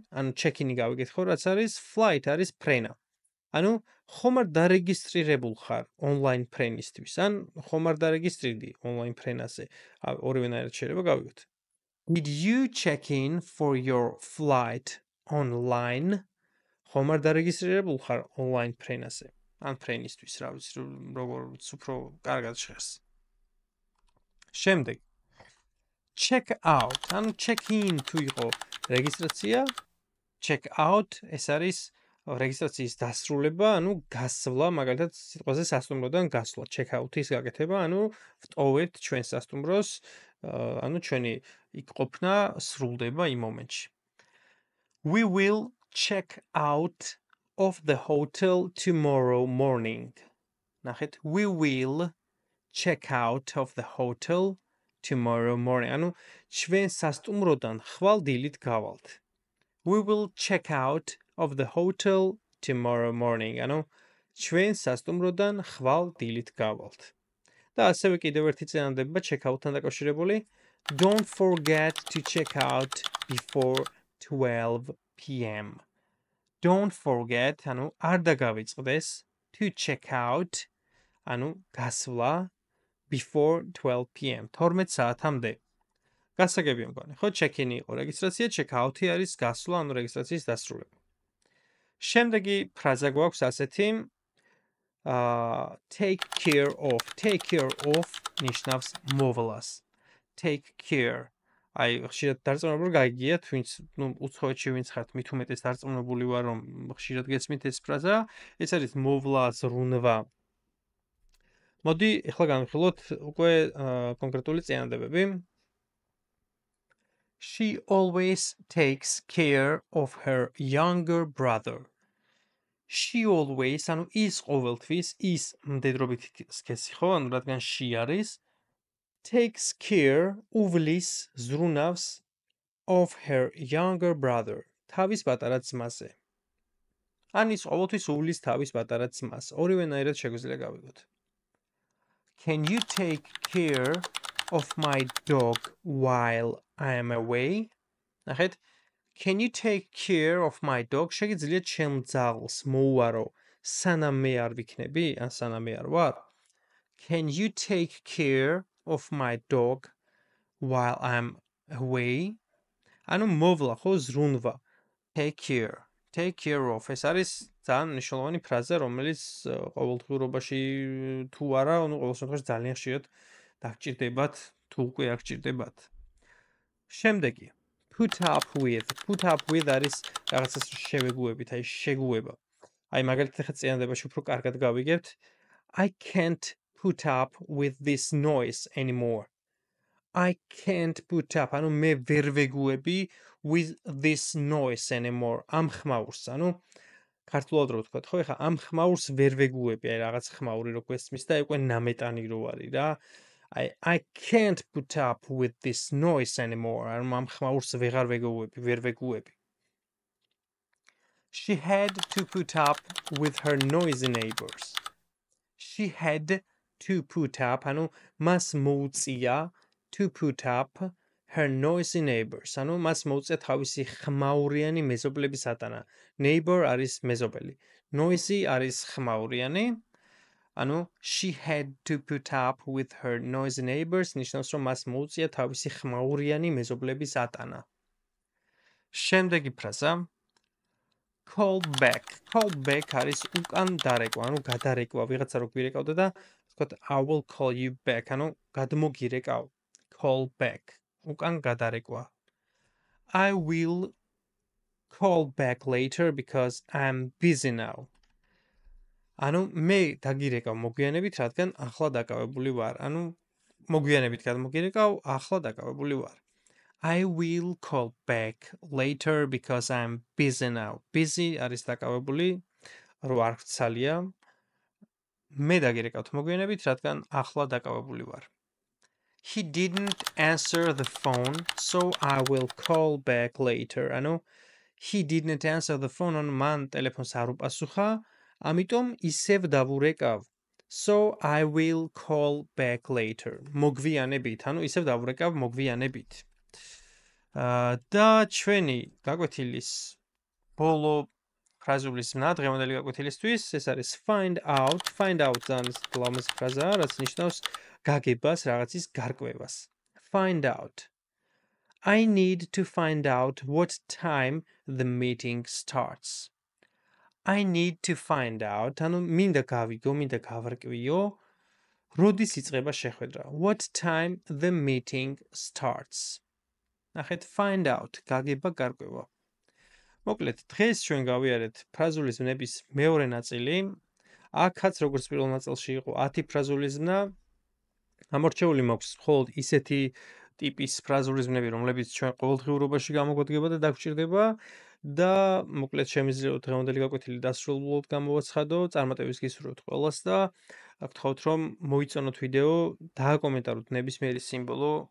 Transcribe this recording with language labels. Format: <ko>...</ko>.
<ka>ანუ check-in-ი გავიგეთ ხო, რაც არის flight არის ფრენა. ანუ ხომ არ დარეგისტრირებულ ხარ online ფრენისთვის, ან ხომ არ დარეგისტრირდი online ფრენაზე. ორივენაირად შეიძლება გავიგოთ.</ka> <en>Did you check in for your flight online?</en> <ka>ხომ არ დარეგისტრირებულ ხარ online ფრენაზე. ან ფრენისთვის, რა ვიცი, როგორც უფრო კარგად ჟღერს. შემდეგ check out, ანუ check in თუ იყო რეგისტრაცია, check out ეს არის რეგისტრაციის დასრულება, ანუ გასვლა, მაგალითად სიტყვაზე სასტუმროდან გასვლა, check out-ის გაკეთება, ანუ ვტოვებთ ჩვენ სასტუმროს, ანუ ჩვენი იქ ყოფნა სრულდება იმ მომენტში.</ka> <en>We will check out of the hotel tomorrow morning.</en> <ka>ნახეთ,</ka> <en>we will check out of the hotel tomorrow morning.</en> <ka>ანუ ჩვენ სასტუმროდან ხვალ დილით გავალთ.</ka> <en>We will check out of the hotel tomorrow morning.</en> <ka>ანუ ჩვენ სასტუმროდან ხვალ დილით გავალთ. და ასევე კიდევ ერთი წინადადება check out-თან დაკავშირებული.</ka> <en>Don't forget to check out before 12 p.m. Don't forget,</en> <ka>ანუ არ დაგავიწყდეს</ka> <en>to check out,</en> <ka>ანუ გასვლა</ka> <en>before 12 p.m.</en> <ka>12 საათამდე. გასაგებია მგონი, ხო, check-in-ი იყო რეგისტრაცია, check-out-ი არის გასვლა, ანუ რეგისტრაციის დასრულება. შემდეგი ფრაზა გვაქვს ასეთი, take care of. Take care of ნიშნავს მოვლას. Take care აი, ხშირად დარწმუნებული გაიგიათ, ვინც, უცხოეთში ვინც ხართ, მით უმეტეს დარწმუნებული ვარ, რომ ხშირად გესმით ეს ფრაზა. ეს არის მოვლა, ზრუნვა. მოდი, ახლა განვიხილოთ უკვე კონკრეტული წინადადებები.</ka> <en>She always takes care of her younger brother. She always,</en> <ka>ანუ ის ყოველთვის, ის მდედრობითი სქესი ხო, ანუ რადგან she არის,</ka> <en>takes care,</en> <ka>უვლის, ზრუნავს</ka> <en>of her younger brother.</en> <ka>თავის პატარა ძმაზე. ან ის ყოველთვის უვლის თავის პატარა ძმას. ორივენაირად შეგვიძლია გავიგოთ.</ka> <en>Can you take care of my dog while I am away?</en> <ka>ნახეთ.</ka> <en>Can you take care of my dog?</en> <ka>შეგიძლიათ ჩემ ძაღლს მოუარო სანამ მე არ ვიქნები, ან სანამ მე არ ვარ?</ka> <en>Can you take care of my dog while I'm away?</en> <ka>ანუ მოვლა ხო ზრუნვა. Take care. Take care of. ეს არის ძალიან მნიშვნელოვანი ფრაზა, რომელიც ყოველდღიურობაში თუ არა, ანუ ყოველ შემთხვევაში ძალიან ხშირად დაგჭირდებათ, თუ უკვე არ გჭირდებათ. შემდეგი. Put up with. Put up with არის რაღაცას შევეგუებით, აი შეგუება. აი მაგალითად ახლა წინადებაში უფრო კარგად გავიგებთ.</ka> <en>I can't put up with this noise anymore. I can't put up,</en> <ka>ანუ მე ვერ ვეგუები</ka> <en>with this noise anymore.</en> <ka>ამ ხმაურს, ანუ ქართულად რო ვთქვათ, ხო, ეხლა ამ ხმაურს ვერ ვეგუები, აი რაღაც ხმაური რო გვესმის და უკვე ნამეტანი რო არის რა.</ka> <en>I can't put up with this noise anymore.</en> <ka>ანუ ამ ხმაურს ვეღარ ვეგუები, ვერ ვეგუები.</ka> <en>She had to put up with her noisy neighbors. She had to put up,</en> <ka>ანუ მას მოუწია</ka> <en>to put up her noisy neighbors.</en> <ka>ანუ მას მოუწია თავისი ხმაურიანი მეზობლების ატანა. Neighbor არის მეზობელი. Noisy არის ხმაურიანი. ანუ</ka> <en>she had to put up with her noisy neighbors.</en> <ka>ნიშნავს, რომ მას მოუწია თავისი ხმაურიანი მეზობლების ატანა. შემდეგი ფრაზა. Call back. Call back არის უკან დარეკვა, ანუ გადარეკვა. ვიღაცა რო გვირეკავდა და ვთქვათ</ka> <en>I will call you back.</en> <ka>ანუ გადმოგირეკავ. Call back. უკან გადარეკვა.</ka> <en>I will call back later because I'm busy now.</en> <ka>ანუ მე დაგირეკავ მოგვიანებით, რადგან ახლა დაკავებული ვარ. ანუ მოგვიანებით გადმოგირეკავ, ახლა დაკავებული ვარ.</ka> <en>I will call back later because I'm busy now.</en> <ka>Busy არის დაკავებული, რო არ ვცალია. მე დაგირეკავთ მოგვიანებით, რადგან ახლა დაკავებული ვარ.</ka> <en>He didn't answer the phone, so I will call back later.</en> <ka>ანუ</ka> <en>he didn't answer the phone,</en> <ka>ანუ მან ტელეფონს არ უპასუხა, ამიტომ ისევ დავურეკავ.</ka> <en>So I will call back later.</en> <ka>მოგვიანებით, ანუ ისევ დავურეკავ მოგვიანებით. და ჩვენი გაკვეთილის ბოლო ფრაზულის მნა დღევანდელი გაკვეთილისთვის ეს არის find out. Find out ძალიან ლამაზი ფრაზაა, რაც ნიშნავს გაგებას, რაღაცის გარკვევას. Find out.</ka> <en>I need to find out what time the meeting starts. I need to find out,</en> <ka>ანუ მინდა გავიგო, მინდა გავარკვიო, როდის იწყება შეხვედრა.</ka> <en>What time the meeting starts.</en> <ka>ნახეთ, find out, გაგება, გარკვევა. მოკლედ, დღეს ჩვენ გავიარეთ ფრაზული ზმნების მეორე ნაწილი. აქაც როგორც პირველ ნაწილში იყო 10 ფრაზული ზმნა. ამორჩეული მაქვს მხოლოდ ისეთი ტიპის ფრაზული ზმნები, რომლებიც ჩვენ ყოველდღიურობაში გამოგვადგება და დაგვჭირდება და მოკლედ შემიძლია დღევანდელი გაკვეთილი დასრულულად გამოვაცხადო, წარმატების გისურვებთ ყველას და გთხოვთ რომ მოიწონოთ ვიდეო, დააკომენტაროთ ნებისმიერი სიმბოლო</ka>